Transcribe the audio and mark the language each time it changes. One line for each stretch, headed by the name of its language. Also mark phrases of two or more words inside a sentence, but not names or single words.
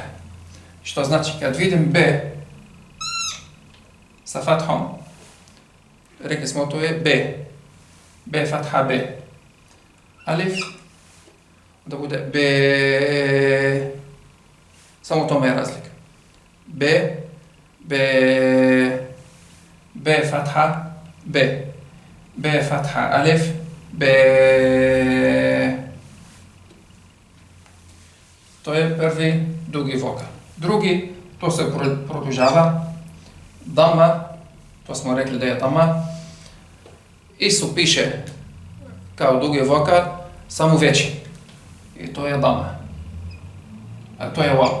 Bosnian: Što znači, kad vidim B sa fathom, rekli smo to je B fatha B. Alif, da bude B, samo tome je razlika. B fatha B fatha alif, B. To je prvi dugi vokal. Drugi, to se produžava. Dama, to smo rekli da je dama. Isto piše kao dugi vokal, samo veći. I to je dama. A to je wow.